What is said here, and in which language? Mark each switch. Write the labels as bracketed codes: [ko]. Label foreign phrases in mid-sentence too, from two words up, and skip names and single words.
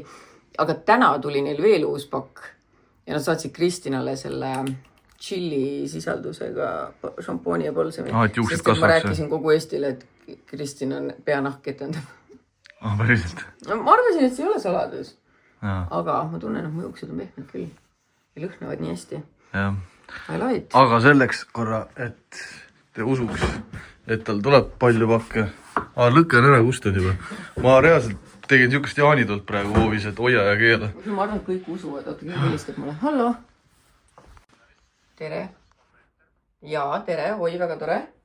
[et] Aga täna tuli neil veel uus pakk ja nad saatsid Kristinale selle chili sisaldusega šampooni ja polsemi. Et juuksed kasvaks. Ma rääkisin see. kogu Eestile, et Kristin on peanahk etendab. Päriselt. Ma arvasin, et see ei ole saladus. Ja. Aga ma tunnen, et mu juuksed on pehmed küll. Ja lõhnavad nii hästi. Ja. [en] I love it. [et] Aga selleks korra, et te usuks, et tal tuleb palju pakke. Lõkke on ära kustunud juba. Ma reaalselt tegin niisugust jaanitult praegu hoovis, et hoia ja keela. Ma arvan, et kõik usuvad. Oota, keegi helistab mulle. Hallo. Tere. Jaa, tere. Oi, väga tore.